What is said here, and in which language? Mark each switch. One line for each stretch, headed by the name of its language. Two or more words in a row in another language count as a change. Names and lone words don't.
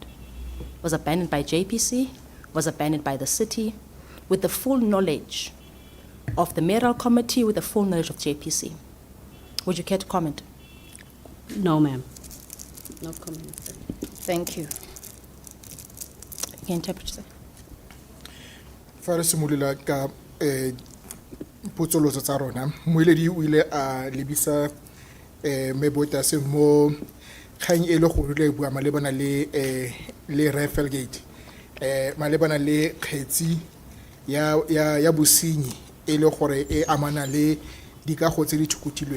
English: Was abandoned by JPC, was abandoned by the city, with the full knowledge of the mayoral committee, with the full knowledge of JPC. Would you care to comment? No, ma'am. No comment. Thank you. Can you interpret, sir?
Tswana: Fa re simolola ka potsoloso tsa rona, moeledi o ile a lebisa me Bottas mo kgang e le go le bua malebana le Rafelgate malebana le kgetsi ya bosenyi e le gore e amana le dikago tse di thukutilweng.